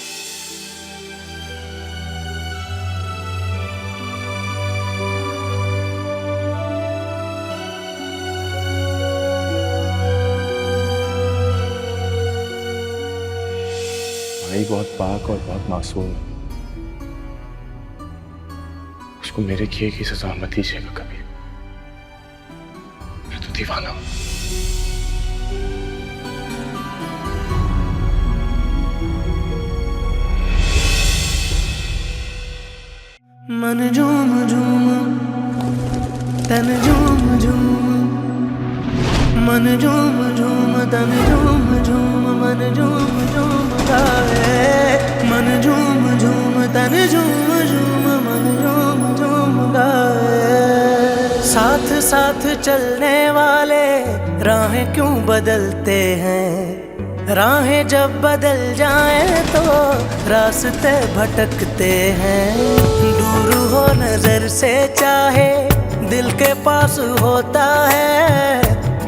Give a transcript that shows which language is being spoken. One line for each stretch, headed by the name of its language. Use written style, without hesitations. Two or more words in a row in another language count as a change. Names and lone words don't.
Hindi: भाई बहुत पाक और बहुत मासूम है। उसको मेरे किए की सजा मत दीजिएगा कभी। मैं तो दीवाना हूं। मन झूम झूम तन झूम झूम, मन झूम झूम तन झूम झूम, मन झूम झूम गाए। मन झूम झूम तन झूम झूम, मन झूम झूम गाए। साथ साथ चलने वाले राहें क्यों बदलते हैं? राहें जब बदल जाएं तो रास्ते भटकते हैं। दूर हो नजर से चाहे दिल के पास होता है।